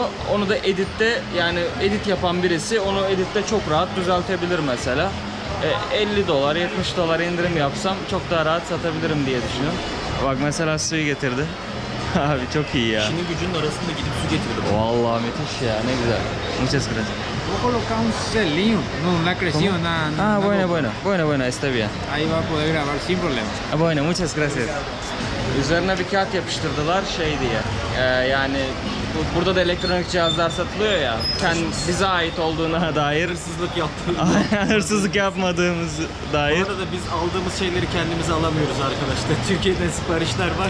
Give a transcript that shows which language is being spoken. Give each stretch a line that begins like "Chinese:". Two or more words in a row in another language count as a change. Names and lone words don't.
Turkish: Onu da editte yani edit yapan birisi onu editte çok rahat düzeltebilir mesela. 50 dolar 70 dolar indirim yapsam çok daha rahat satabilirim diye düşünüyorum. Bak mesela suyu getirdi. Abi çok iyi ya. İşinin gücünün arasında gidip su getirdi. Vallahi müthiş ya ne güzel.
Spanish: Muchas gracias. Voy a colocar un celinho, no ha crecido nada. Ah, nada. bueno, está bien. Ahí va a poder grabar sin problema. Bueno, muchas gracias.
Turkish: Üzerine bir kağıt yapıştırdılar şey diye. Yani burada da elektronik cihazlar satılıyor ya. Bize ait olduğuna dair Hırsızlık yaptı. hırsızlık yapmadığımız Bu dair. arada biz aldığımız şeyleri kendimize alamıyoruz arkadaşlar. Türkiye'den siparişler var.